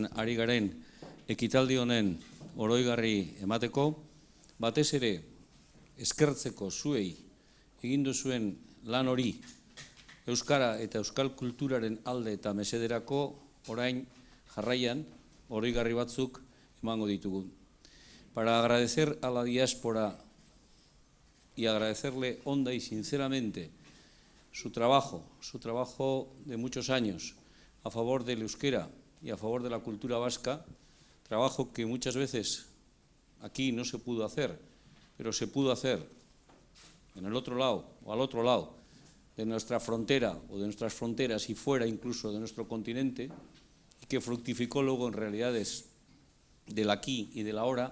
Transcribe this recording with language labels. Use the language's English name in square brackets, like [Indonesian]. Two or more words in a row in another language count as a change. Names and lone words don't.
[Basque] ari garen ekitaldi honen oroigarri emateko, batez ere eskertzeko zuei egin duzuen lan hori euskara eta euskal kulturaren alde eta mesederako orain jarraian oroigarri batzuk emango ditugu. [Spanish] Para agradecer a la diáspora y agradecerle honda y sinceramente su trabajo de muchos años a favor del euskera y a favor de la cultura vasca, trabajo que muchas veces aquí no se pudo hacer, pero se pudo hacer en el otro lado o al otro lado de nuestra frontera o de nuestras fronteras y fuera incluso de nuestro continente, y que fructificó luego en realidades del aquí y del ahora.